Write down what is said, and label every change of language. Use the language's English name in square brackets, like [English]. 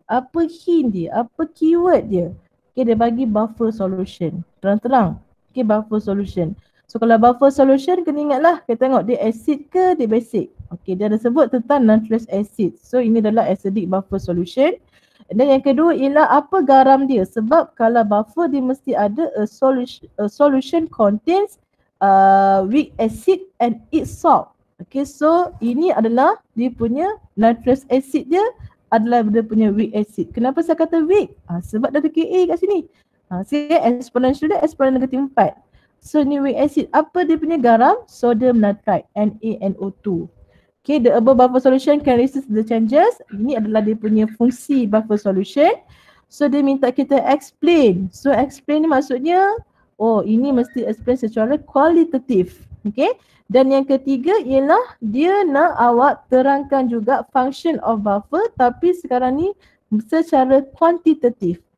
[Malay] Apa hint dia? Apa keyword dia? Okay, dia bagi buffer solution. Terang-terang. Okay, buffer solution. So kalau buffer solution kena ingatlah kita tengok dia acid ke dia basic. Okay, dia ada sebut tentang nitrous acid. So ini adalah acidic buffer solution. Dan yang kedua ialah apa garam dia. Sebab kalau buffer dia mesti ada [English] a solution contains weak acid and its salt. [Malay] Okay, so ini adalah dia punya nitrous acid dia adalah dia punya weak acid. Kenapa saya kata weak? Sebab ada Ka kat sini. Saya exponential dia exponent -4. So ni weak acid. Apa dia punya garam? Sodium nitrite NaNO2. [English] Okay, the above buffer solution can resist the changes. [Malay] Ini adalah dia punya fungsi buffer solution. So dia minta kita explain. So explain ni maksudnya, oh ini mesti explain secara kualitatif. Okay. Dan yang ketiga ialah dia nak awak terangkan juga function of buffer tapi sekarang ni secara kuantitatif.